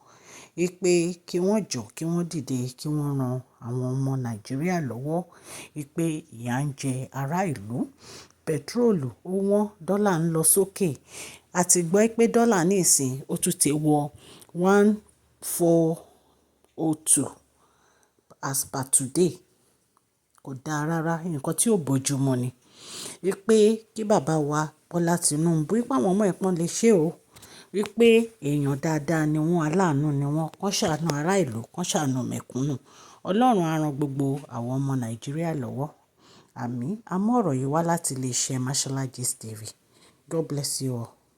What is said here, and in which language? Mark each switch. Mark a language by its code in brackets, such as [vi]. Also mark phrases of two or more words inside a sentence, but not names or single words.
[yo] wípé kí wọ́n jọ̀ kí wọ́n dìde kí wọ́n ran àwọn ọmọ Nàìjíríà lọ́wọ́, wípé ìyà ń jẹ ará ìlú. Pẹtrólù ó wọ́n, dọ́là ń lọ sókè. A ti gbọ́ pé dọ́là ní ìsìn ó tún ti wọ 1402 [en] as per today. [yo] Kò dáa rárá, nǹkan tí ò bójúmu ni. Wípé kí bàbá wa Bọ́lá Tinubu, wípé àwọn ọmọ ẹ̀pọ̀n lè ṣe o, wípé èèyàn dáadáa ni wọ́n, aláàánú ni wọ́n, kán ṣàánú ará ìlú, kán ṣàánú mẹ̀kúnnù. Ọlọ́run á ran gbogbo àwọn ọmọ Nàìjíríà lọ́wọ́. Àmín. A mú ọ̀rọ̀ yìí wá láti iléeṣẹ́ Mashola Gist TV. [en] God bless you all.